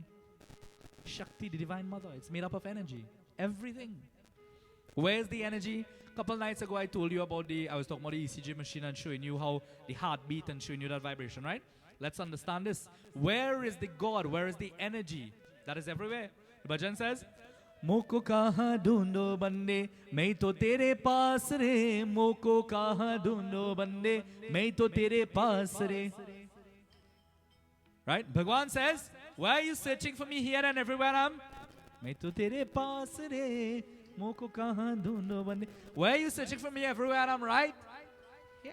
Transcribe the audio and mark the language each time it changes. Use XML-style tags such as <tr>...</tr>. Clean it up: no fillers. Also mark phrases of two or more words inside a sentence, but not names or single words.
<en>Shakti, the divine mother, it's made up of energy. Everything. Where's the energy? A couple nights ago I told you about I was talking about the ECG machine and showing you how the heartbeat and showing you that vibration, right? Let's understand this. Where is the God? Where is the energy? That is everywhere. The bhajan says,</en> <hi>मोको कहाँ ढूँढो बन्दे, मैं तो तेरे पास रे. मोको कहाँ ढूँढो बन्दे, मैं तो तेरे पास रे.</hi> <en>Right? Bhagwan says, why are you searching for me here and everywhere</en> <hi>मैं तो तेरे पास रे. मोको कहाँ ढूँढो बन्दे.</hi> <en>Why are you searching for me everywhere right? Yeah.</en>